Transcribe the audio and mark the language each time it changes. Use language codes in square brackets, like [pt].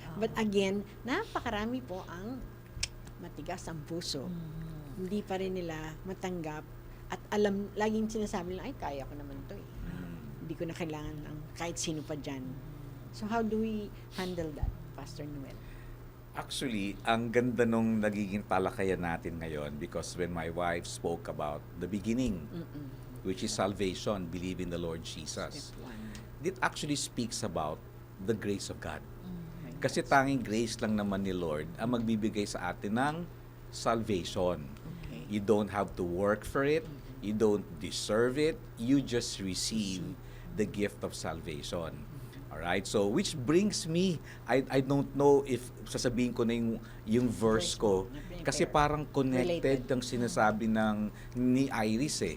[tl] But again, napakarami po ang matigas ang puso. Hindi pa rin nila matanggap at laging sinasabi nila, ay, kaya ko naman to eh. Hindi ko na kailangan ng kahit sino pa dyan. [en] So, how do we handle that, Pastor Noel? Actually, [tl] ang ganda nung nagiging talakayan natin ngayon [en] because when my wife spoke about the beginning, which is salvation, believe in the Lord Jesus, Step one. it actually speaks about the grace of God. [tl] Kasi tanging grace lang naman ni Lord ang magbibigay sa atin ng salvation. [en] Okay. You don't have to work for it. You don't deserve it. You just receive the gift of salvation. Alright? So, which brings me, I don't know if [tl] sasabihin ko na yung verse ko, kasi parang connected ang sinasabi ni Iris eh.